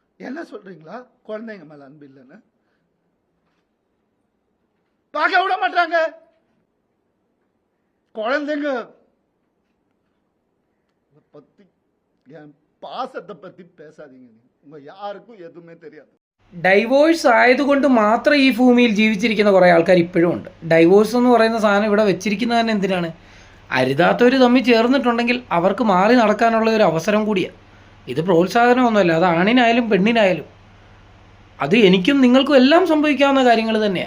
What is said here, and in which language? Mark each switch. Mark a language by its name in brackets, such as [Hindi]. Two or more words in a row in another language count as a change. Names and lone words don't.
[Tamil] என்ன சொல்றீங்களா? குழந்தைங்க மேல அன்பு இல்லைன்னு பார்க்க விட மாட்டாங்க. குழந்தைங்க பத்தி, என் பாசத்தை பத்தி பேசாதீங்க. உங்க யாருக்கும் എതുമേ தெரியாது. [Malayalam] ഡൈവോഴ്സ് ആയതുകൊണ്ട് മാത്രം ഈ ഭൂമിയിൽ ജീവിച്ചിരിക്കുന്ന കുറേ ആൾക്കാർ ഇപ്പോഴും ഉണ്ട്. ഡൈവോഴ്സ് എന്ന് പറയുന്ന സാധനം ഇവിടെ വെച്ചിരിക്കുന്നത് തന്നെ എന്തിനാണ്? അരുതാത്തവർ തമ്മിൽ ചേർന്നിട്ടുണ്ടെങ്കിൽ അവർക്ക് മാറി നടക്കാനുള്ള ഒരു അവസരം കൂടിയാണ്. ഇത് പ്രോത്സാഹനമൊന്നുമല്ല, അത് ആണിനായാലും പെണ്ണിനായാലും. അത് എനിക്കും നിങ്ങൾക്കും എല്ലാം സംഭവിക്കാവുന്ന കാര്യങ്ങൾ തന്നെയാണ്.